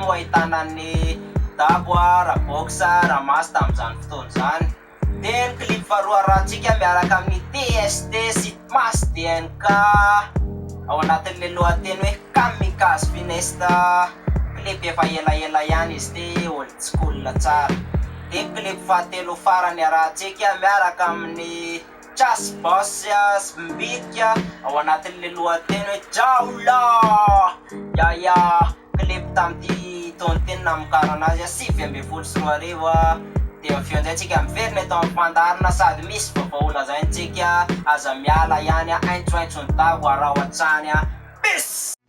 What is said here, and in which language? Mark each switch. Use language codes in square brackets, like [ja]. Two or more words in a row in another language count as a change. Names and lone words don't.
[mg] moa ahitana ny dabo raboxa ramasy tamin'izany fotoana zany De ny clip faharoa arahantsika miaraka amin'ny TST Sitmas DNK Ao anatin'le lohateny hoe kamikaze finesta Clip efa elaela ihany izy ty [en] old school [mg] tsara De clip fahatelo farany arahantsika miaraka amin'ny Chas Bossias Mbitka Ao anatin'le lohateny hoe Jaula Yaya Clip tamty taony teny namokarana azy 2024 De mifio antsika miverina eto amin'ny fandarina Sady misy vaovao lazaintsika aza miala ihany Aintsoaintso ny dago arao an-tsany Peace